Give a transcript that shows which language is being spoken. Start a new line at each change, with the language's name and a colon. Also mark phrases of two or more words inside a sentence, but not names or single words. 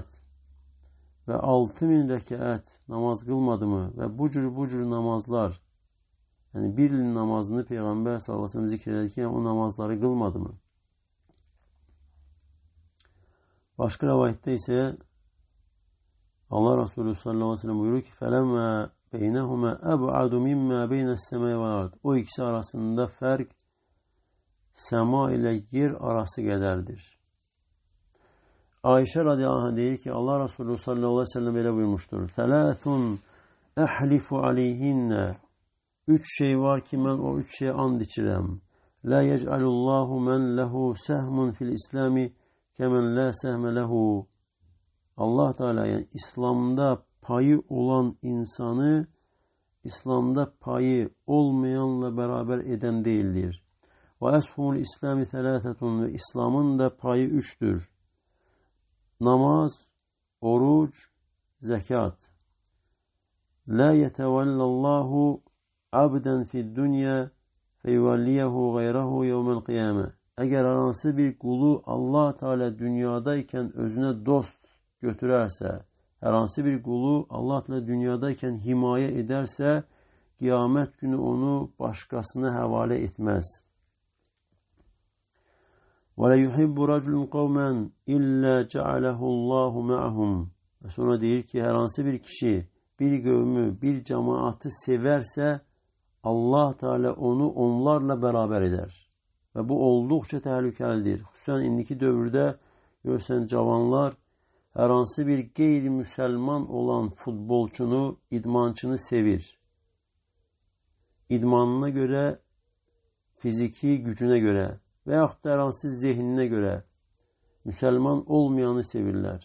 Azerbaijani: Və 6000 rəkəət namaz qılmadı mı? Və bu cür namazlar, yəni bir il namazını Peyğəmbər
Arabic: صلى الله عليه وسلم
Azerbaijani: zikr edir ki, o namazları qılmadı mı? Başqa rəvayətdə isə Allah Resulü
Arabic: صلى الله عليه وسلم
Azerbaijani: buyurur ki,
Arabic: فَلَمَّا بَيْنَهُمَا أَبْعَدُ مِمَّا بَيْنَ السَّمَاءِ وَالْأَرْضِ.
Azerbaijani: O ikisi arasında fərq səma ilə yer arası qədərdir. Ayşə
Arabic: رضي الله عنه
Azerbaijani: deyir ki, Allah Resulü
Arabic: صلى الله عليه وسلم
Azerbaijani: belə buyurmuşdur.
Arabic: ثَلَاثٌ أَحْلِفُ عَلَيْهِنَّ.
Azerbaijani: Üç şey var ki, mən o üç şeye and içirəm.
Arabic: لَا يَجْعَلُ اللّٰهُ مَنْ لَهُ سَهْمٌ فِي الْإِسْلَامِ كَمَنْ لَا سَهْمَ لَهُ.
Turkish: Allah Teala, yani İslam'da payı olan insanı İslam'da payı olmayanla beraber eden değildir.
Arabic: وأسهم الإسلام ثلاثة,
Turkish: ve İslam'ın da payı üçtür. Namaz, oruç, zekat.
Arabic: لا يتولى الله عبدا في الدنيا فيوليه غيره يوم القيامة.
Azerbaijani: Eğer anası bir kulu Allah Teala dünyadayken özüne dost götürərsə, hər hansı bir qulu Allah Teala dünyadayken himayə edərsə, qiyamət günü onu başqasına həvalə etməz.
Arabic: وَلَا يُحِبُّ رَجُلٌ قَوْمًا إِلَّا جَعَلَهُ اللّٰهُ مَعَهُمْ.
Azerbaijani: Ve sonra deyir ki, hər hansı bir kişi bir qövmü, bir cemaatı sevərsə, Allah Teala onu onlarla beraber eder. Ve bu olduqca təhlükəlidir. Xüsusən indiki dövrdə görsən cavanlar hər hansı bir qeyri-müsəlman olan futbolçunu, idmançını sevir. İdmanına göre, fiziki gücüne göre və yaxud da hər hansı zehninə göre müsəlman olmayanı sevirlər.